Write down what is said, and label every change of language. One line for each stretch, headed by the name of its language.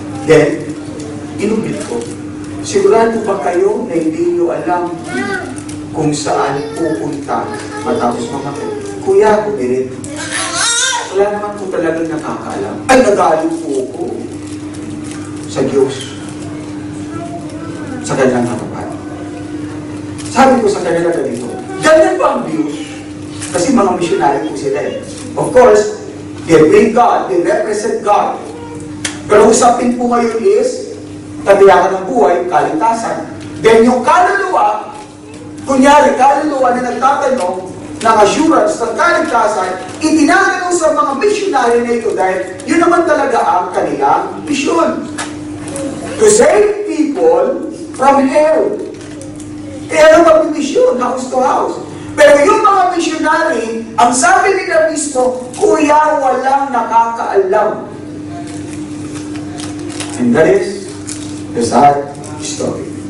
Filipino: Then, inumit ko. Sigurado ba kayo na hindi nyo alam kung saan pupunta matapos mamatay? Kuya, umirit. wala naman po talagang nakakaalam. Ay, nagalit po ako sa Diyos, sa kanyang harapan. Sabi ko sa kanila ganito, ganyan ba ang Diyos? Kasi mga missionary po sila eh.
English: Of course, they bring God, they represent God.
Filipino: Pero usapin po ngayon is, katiyakan ng buhay, kaligtasan. Then yung kaluluwa, kunyari, kaluluwa na nagtatanong ng assurance ng kaligtasan, itinatanong sa mga missionary na ito dahil yun naman talaga ang kanilang mission.
English: To save people from hell.
Filipino: Kaya naman
English: mission, house to house.
Filipino: Pero yung mga missionary, ang sabi nila mismo, kuya, walang nakakaalam.
English: And that is the sad story.